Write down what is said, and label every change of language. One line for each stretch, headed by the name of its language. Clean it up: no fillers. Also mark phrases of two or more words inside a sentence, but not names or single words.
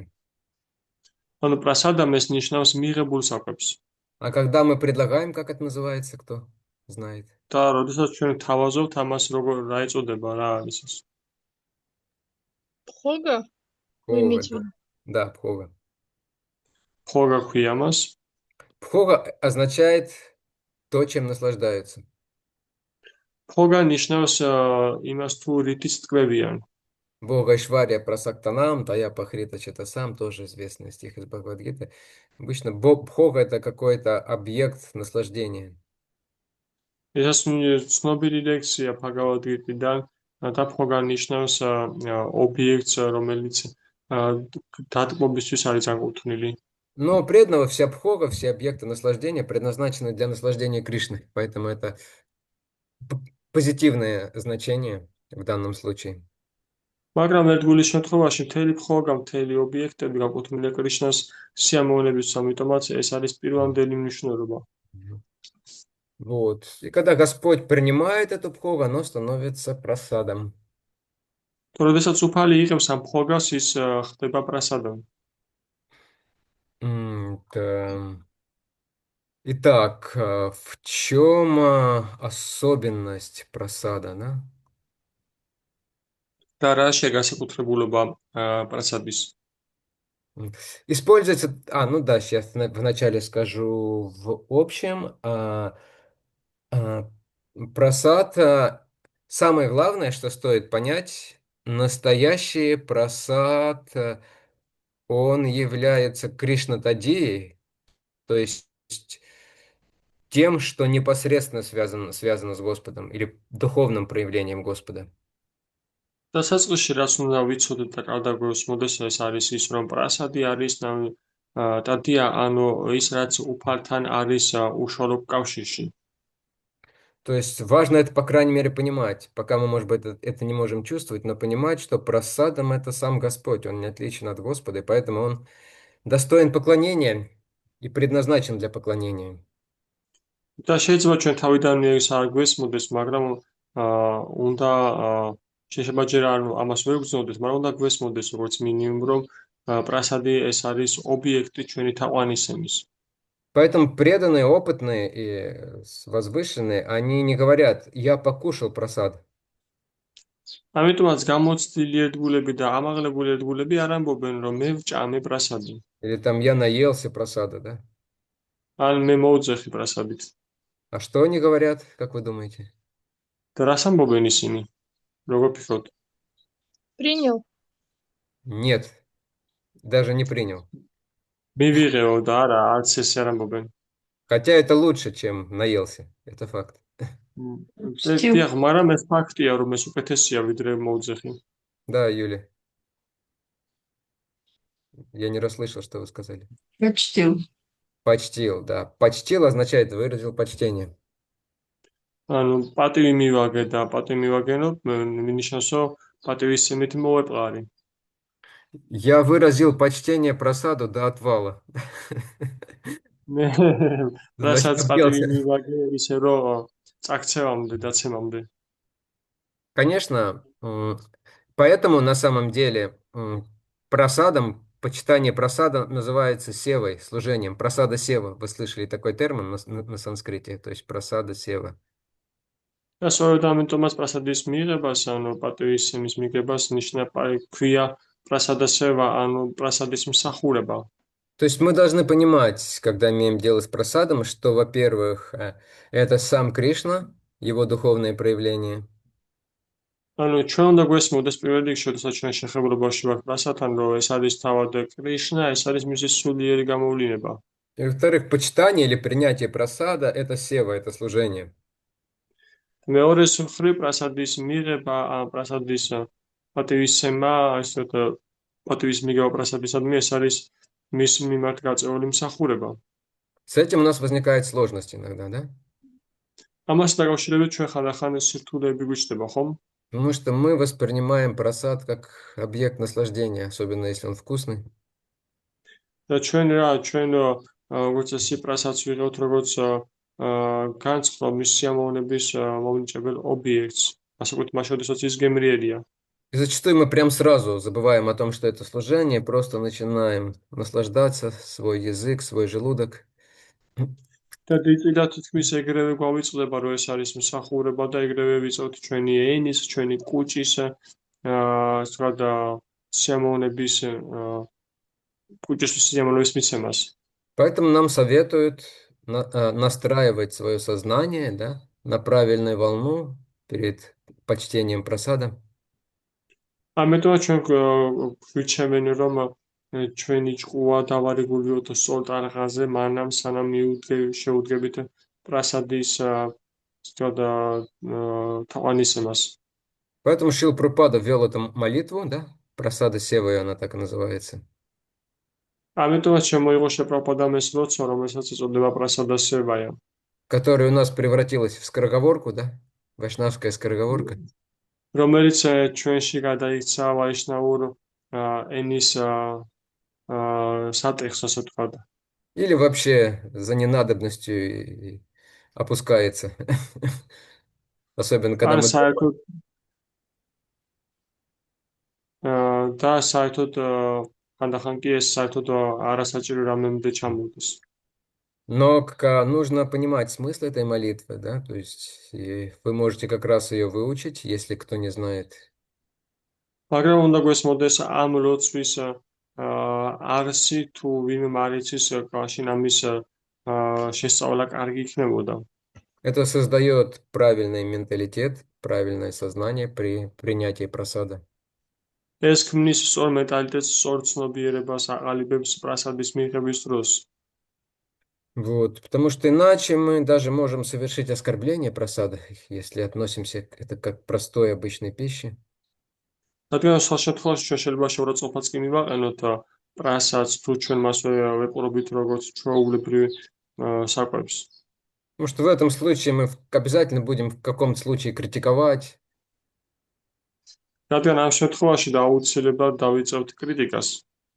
Georgian: ანუ პრასადამ ეს ნიშნავს მიღებულ საკვებს.
Russian: А когда мы предлагаем, как это называется, кто знает?
Georgian: და როდესაც ჩვენ თავაზობთ амас რა ეწოდება, რა არის ეს?
Russian: Пхога? Пхога, да, пхога.
Georgian: Пхога ქვია მას.
Russian: Пхога означает то, чем наслаждаются.
Georgian: Пхога ნიშნავს იმას თუ რითიც ტკბებიან.
Sanskrit: भोगैश्वर्य प्रसक्तानां, तयापहृत चेतसाम्,
Russian: тоже известный стих из Бхагавад-гиты. Обычно Бхога это какой-то объект наслаждения.
Georgian: ეს ცნობილი ლექსია Bhagavad-gita-დან და Phoga ნიშნავს ობიექტს, რომელიც დატკბობისთვის არის განკუთვნილი.
Russian: Но преданного вся Бхога, все объекты наслаждения предназначены для наслаждения Кришны, поэтому это позитивное значение в данном случае.
Georgian: მაგრამ ერთგულის შემთხვევაში მთელი Phoga, მთელი ობიექტები განკუთვნილია კრიშნას სიამოვნებისთვის, ამიტომაც ეს არის პირვანდელი მნიშვნელობა.
Russian: Вот. И когда Господь принимает эту Бхогу, оно становится прасадом.
Georgian: როდესაც უფალი იღებს ამ Phogas, ის ხდება პრასადом.
Russian: Итак, в чем особенность прасада, да?
Georgian: და რა შეგასაკუთრებულობა პრასადის?
Russian: Используется, ну да, сейчас вначале скажу в общем. Прасад, самое главное, что стоит понять, настоящий прасад, он является Кришнатадией, то есть тем, что непосредственно связано с Господом или духовным проявлением Господа.
Georgian: დასაწყისში რაც უნდა ვიცოდეთ და კარგად გვესმოდეს, ეს არის ის, რომ პრასადი არის ტადია, ანუ ის რაც უფალთან არის უშუალო კავშირში.
Russian: То есть важно это, по крайней мере, понимать, пока мы, может быть, это не можем чувствовать, но понимать, что прасадом это сам Господь, он не отличен от Господа, и поэтому он достоин поклонения и предназначен для поклонения.
Georgian: და შეიძლება ჩვენ თავიდანვე ის არ გვესმოდეს, მაგრამ უნდა შეიძლება ჯერ ამას ვერ გრძნოდეთ, მაგრამ უნდა გვესმოდეს როგორც მინიმუმ, რომ პრასადი ეს არის ობიექტი ჩვენი თაყვანისცემის.
Russian: Поэтому преданные, опытные и возвышенные, они не говорят, я покушал просад.
Georgian: ამიტომაც გამოცდილი ერთგულები და ამაღლებული ერთგულები არ ამბობენ, რომ მე ვჭამე პრასადი.
Russian: Или там я наелся просада, да?
Georgian: ან მე მოვძეხი პრასადით.
Russian: А что они говорят, как вы думаете?
Georgian: და რას ამბობენ ისინი? როგორ ფიქრობთ?
Russian: Принял. Нет, даже не принял.
Georgian: მივიღეო და არა, არც ეს არ ამბობენ.
Russian: Хотя это лучше, чем наелся. Это факт.
Georgian: დიახ, მაგრამ ეს ფაქტია, რომ ეს უკეთესია ვიდრე მოვძეხი.
Russian: Да, Юля. Я не расслышал, что вы сказали. Почтил. Почтил, да. Почтил означает выразил почтение.
Georgian: ანუ პატივი მივაგე და პატივი მივაგენო, ნიშნავს, რომ პატივისცემით მოვეპყარი.
Russian: Я выразил почтение просаду до отвала.
Georgian: მე რასაც პატივი მივაგე, ისე რომ წაქცევამდე, დაცემამდე.
Russian: Конечно, поэтому на самом деле просадом, почитание просада называется севой, служением. Просада сева. Вы слышали такой термин на санскрите, то есть просада сева.
Georgian: და სწორედ ამიტომაც პრასადის მიღებას, ანუ პატივისცემის მიღებას ქვია პრასადა სევა, ანუ პრასადის მსახურება.
Russian: То есть мы должны понимать, когда имеем дело с просадом, что, во-первых, это сам Кришна, его духовное проявление.
Georgian: ანუ ჩვენ უნდა გვესმოდეს პირველ რიგში, როდესაც ჩვენ შეხებულებაში ვართ პრასადთან, რომ ეს არის თავად კრიშნა, ეს არის მისი სულიერი გამოვლენა.
Russian: И, во-вторых, почитание или принятие просада – это сева, это служение.
Georgian: მეორე მხრივ პრასადის მიღება, ან პრასადის პატივისცემა, ისეთ პატივის მიღება პრასადისადმი, ეს არის მის მიმართ გაწეული მსახურება.
Russian: С этим у нас возникают сложности иногда, да?
Georgian: ამას დაკავშირებით ჩვენ ხანდახან სირთულეები გვიჩნდება, ხომ?
Russian: Потому что мы воспринимаем просад как объект наслаждения, особенно если он вкусный.
Georgian: და ჩვენ როგორც ეს პრასადს ვიღებთ, როგორც განწყობ მის სიამოვნების მომნიჭებელ ობიექტს, ასე ვთქვით, მაშინ როდესაც ის გემრიელია.
Russian: И зачастую мы прям сразу забываем о том, что это служение, просто начинаем наслаждаться, свой язык, свой желудок.
Georgian: და დიდწილად თითქმის ეგრევე გვავიწყდება, რომ ეს არის მსახურება და ეგრევე ვიწევთ ჩვენი ენის, ჩვენი კუჭის, და სიამოვნების კუჭისთვის სიამოვნების მიცემას.
Russian: Поэтому нам советуют настраивать свое сознание, да, на правильную волну перед почтением просада.
Georgian: ამიტომ ჩვენ გვიჩემენ, რომ ჩვენი ჭკუა დავარიგულიოთ სწორ ტარღაზე, მანამ სანამ შეუდგებით პრასადის თაყვანისცემას.
Russian: Поэтому Шрила Прабхупада ввел эту молитву, да, просада севы, она так и называется.
Georgian: ამიტომაც შემოიღო შეპრაბჰупადამ ეს ლოცვა, რომელსაც ეწოდება პრასადა სევაია.
Russian: Которая у нас превратилась в скороговорку, да, вайшнавская скороговорка.
Georgian: რომელიც ჩვენში გადაიქცა ვაიშნაურ ენის სატეხს, ასე ვთქვათ.
Russian: Или вообще за ненадобностью опускается. Особенно когда
Georgian: ან
Russian: мы...
Georgian: საერთოდ და საერთოდ ხანდახან კი ეს საერთოდ არასაჭირო რამემდე ჩამოვიდეს.
Russian: Но нужно понимать смысл этой молитвы, да, то есть вы можете как раз ее выучить, если кто не знает.
Georgian: მაგრამ უნდა გვესმოდეს ამ ლოცვის არსი, თუ ვინმე მარიცის, მაშინ ამის შესწავლა კარგი იქნებოდა.
Russian: Это создает правильный менталитет, правильное сознание при принятии просада.
Georgian: ეს ქმნის სწორ მენტალიტეტს, სწორ ცნობიერებას, აყალიბებს პრასადის მიღების დროს.
Russian: Вот, потому что иначе мы даже можем совершить оскорбление просада, если относимся к это как к простой обычной пище.
Georgian: რადგან სხვა შემთხვევაში ჩვენ შეიძლება შეურაცხყოფაც კი მივაყენოთ პრასადს, თუ ჩვენ მას ვეყურებით როგორც ჩვეულებრივ საკვებს.
Russian: Потому что в этом случае мы обязательно будем в каком-то случае критиковать.
Georgian: რადგან ამ შემთხვევაში აუცილებლად დავიწევთ კრიტიკას.